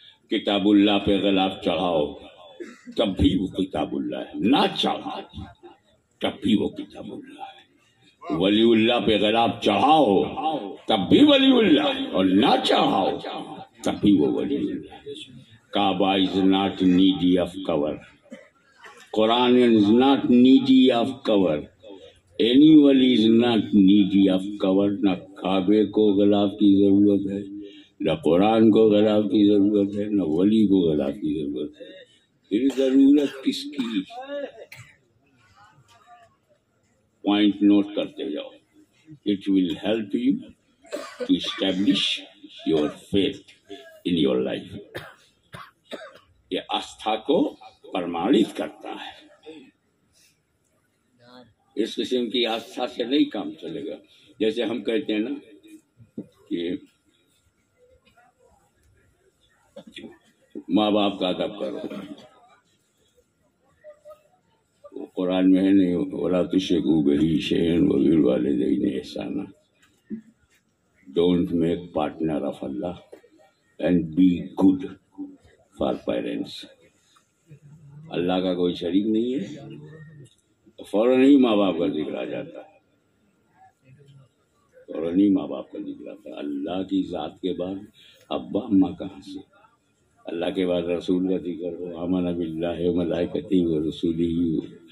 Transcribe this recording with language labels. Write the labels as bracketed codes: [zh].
[ur] کتاب اللہ پہ غلاف چڑھاؤ تب بھی وہ کتاب اللہ ہے، نہ چڑھاؤ تب بھی وہ کتاب اللہ ہے. ولی اللہ پہ غلاف چڑھاؤ تب بھی ولی اللہ، اور نہ چڑھاؤ تب بھی وہ ولی اللہ. [en] Kaaba is not needy of cover. Quran is not needy of cover. Any wali is not needy of cover. [ur] نہ کعبے کو غلاف کی ضرورت ہے، نہ قرآن کو غلاف کی ضرورت ہے، نہ ولی کو غلاف کی ضرورت ہے. پھر ضرورت کس کی؟ پوائنٹ نوٹ کرتے جاؤ. [en] It will help you to establish your faith in your life. [ur] یہ آستھا کو پرمانت کرتا ہے. اس قسم کی آستھا سے نہیں کام چلے گا. جیسے ہم کہتے ہیں نا کہ ماں باپ کا ادب کرو، وہ قرآن میں ہے نہیں، [ar] وَلَا تُشْرِكُوا بِهِ شَيْئًا وَبِالْوَالِدَيْنِ إِحْسَانًا. [en] Don't make partner of Allah and be good for parents. [ur] اللہ کا کوئی شریک نہیں ہے، فوراً ہی ماں باپ کا ذکر آ جاتا ہے، فوراً ہی ماں باپ کا ذکر آتا ہے. اللہ کی ذات کے بعد ابا اماں کہاں سے؟ اللہ کے بعد رسول کا ذکر ہو، [ar] آمن باللہ و ملائکتہ و رسولہ.